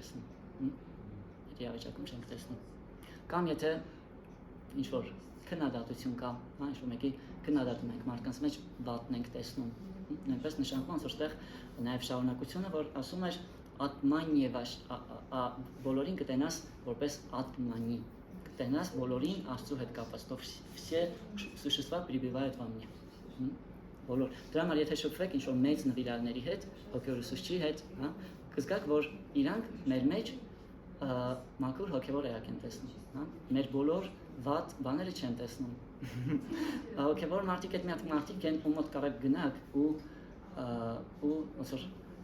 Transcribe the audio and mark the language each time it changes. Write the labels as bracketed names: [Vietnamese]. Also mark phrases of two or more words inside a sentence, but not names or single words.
[Armenian] չենք տեսնում, կամ եթե ինչ որ քննադատություն կա, հա, ինչ որ մեկի քննադատում ենք մարդկանց մեջ վատն ենք տեսնում, նույնպես նշանակում է որտեղ նաև շարունակությունը, որ ասում էր ատմանիև բոլորին կտենաս որպես ատմանի, կտենաս բոլորին Աստծու հետ կապված, [Russian] то все существа пребывают во мне։ [Armenian] Բոլոր։ Դրա համար եթե շփվեք ինչ որ մեծ նվիրալների հետ, հոգեորուսուցչի հետ, հա, կզգաք, որ իրանք մեր մեջ մաքուր հոգևոր էակ են տեսնում, հա, մեր բոլոր վատ բաները չեն տեսնում։ Հոգևոր մարդիկ այդ մի հատ մարդիկ են, ում մոտ կարող գնաք ու ոնց որ